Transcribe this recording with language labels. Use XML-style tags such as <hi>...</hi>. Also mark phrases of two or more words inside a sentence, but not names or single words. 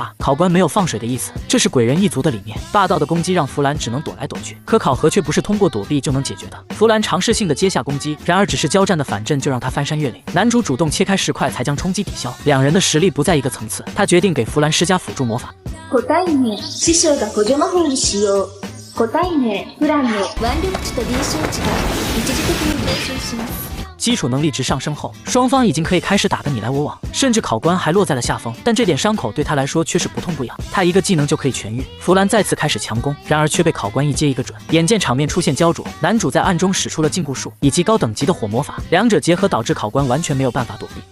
<zh>考官没有放水的意思，这是鬼人一族的理念。霸道的攻击让弗兰只能躲来躲去，可考核却不是通过躲避就能解决的。弗兰尝试性的接下攻击，然而只是交战的反震就让他翻山越岭。男主主动切开石块才将冲击抵消，2人的实力不在一个层次。他决定给弗兰施加辅助魔法。</zh> <ja>答えね、師匠が補助魔法を使用。答えね、プランの腕力値と臨床値が一時的に上昇します。</ja> <zh>基础能力值上升后，双方已经可以开始打得你来我往，甚至考官还落在了下风。但这点伤口对他来说却是不痛不痒，他一个技能就可以痊愈。弗兰再次开始强攻，然而却被考官一接一个准。眼见场面出现焦灼，男主在暗中使出了禁锢术以及高等级的火魔法，两者结合导致考官完全没有办法躲避。</zh>